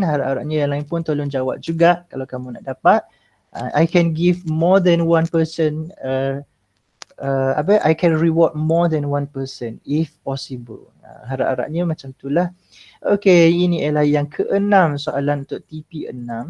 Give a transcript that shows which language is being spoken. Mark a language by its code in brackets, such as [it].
[ms] Harap-harapnya yang lain pun tolong jawab juga kalau kamu nak dapat. [en] I can give more than one person I can reward more than one person if possible. [ms] Harap-harapnya macam itulah. Okay, ini ialah yang ke-6 soalan untuk TP6.